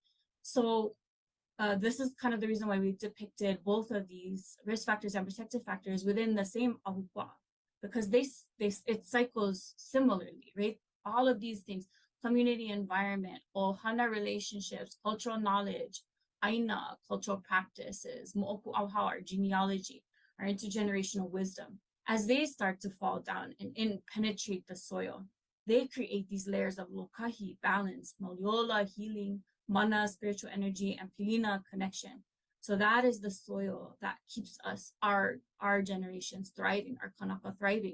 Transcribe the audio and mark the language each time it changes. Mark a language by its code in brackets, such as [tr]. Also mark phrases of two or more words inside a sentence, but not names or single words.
[en] So this is kind of the reason why we depicted both of these risk factors and protective factors within the same ahupuaʻa, because it cycles similarly, right? All of these things: community environment, ohana relationships, cultural knowledge, Aina cultural practices, [haw] moʻoku auhau, [en] our genealogy, our intergenerational wisdom, as they start to fall down and penetrate the soil, they create these layers of lokahi, balance, maliola, healing, mana, spiritual energy, and pilina, connection. So that is the soil that keeps us, our generations thriving, our kanaka thriving.